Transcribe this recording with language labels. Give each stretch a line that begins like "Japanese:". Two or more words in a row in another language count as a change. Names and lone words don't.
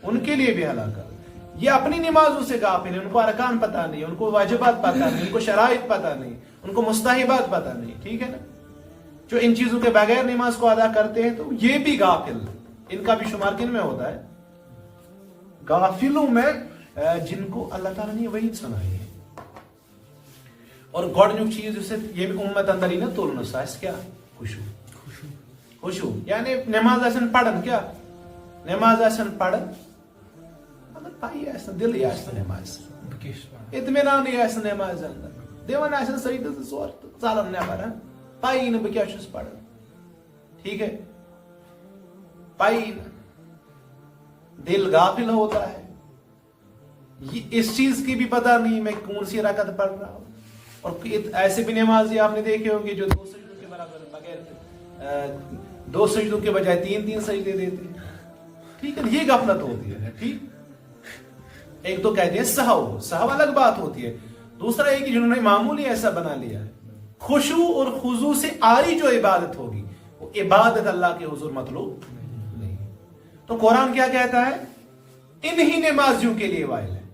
Urdu: ان کے لیے بھی ہلاکت یہ اپنی نمازوں سے غافل ہیں ان کو ارکان پتہ نہیں ان کو واجبات پتہ نہیں ان کو شرائط پتہ نہیں ان کو مستحبات پتہ نہیں ٹھیک ہے نا جو ان چیزوں کے بغیر نماز کو ادا کرتے ہیں تو یہ بھی غافل ان کا بھی شمار کن میں ہوتا ہے غافلوں میں جن کو اللہ تعالیٰ نے وعید سنائی ہے اور
Kashmiri: گۄڈنیُک چیز یُس یہ امت اندر ہی نا تُلنس آسہِ کیا خشوع یعنی نماز آسن پڑھن کیا نماز آسن پڑھن مگر پائی آسن دل آسن نماز اطمینان آسن نماز اندر دِوان آسن سجدٕ 2-4 تہٕ ژلان نٮ۪بر پائی نہٕ بہٕ کیٛاہ چھُس پران
Urdu: ٹھیک ہے
Kashmiri: پائی
Urdu: دل غافل ہوتا ہے اس چیز کی بھی پتہ نہیں میں کون سی رکعت پڑھ رہا ہوں اور ایسے بھی نمازی آپ نے دیکھے ہوں گے جو 2 سجدوں کے برابر بغیر 2 سجدوں کے بجائے 3 سجدے دیتے ہیں ٹھیک ہے یہ غفلت ہوتی ہے ٹھیک ایک تو کہتے ہیں سہو الگ بات ہوتی ہے دوسرا یہ کہ جنہوں نے معمولی ایسا بنا لیا ہے خشوع اور خضوع سے آری جو عبادت ہوگی وہ عبادت اللہ کے حضور مطلوب نہیں تو قرآن کیا کہتا ہے انہی نمازیوں کے لیے وائل ہے